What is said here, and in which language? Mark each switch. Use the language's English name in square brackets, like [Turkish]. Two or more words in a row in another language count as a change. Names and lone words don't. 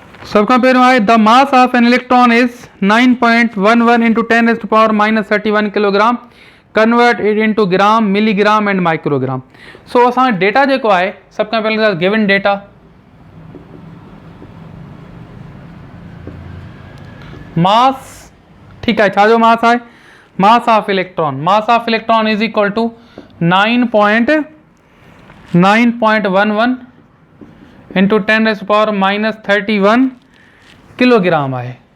[Sindhi] सब खां पहिरियों आहे [English] the mass of an electron is 9.11 into 10⁻⁻31 kilogram, convert it into gram, milligram and microgram. [Sindhi] सो असां डेटा जेको आहे सब खां पहिरियों [English] given data mass, [Hindi] ठीक है, [Sindhi] छा जो मास है, [English] mass of electron, mass of electron is equal to 9.11 into 10⁻31 kilogram है।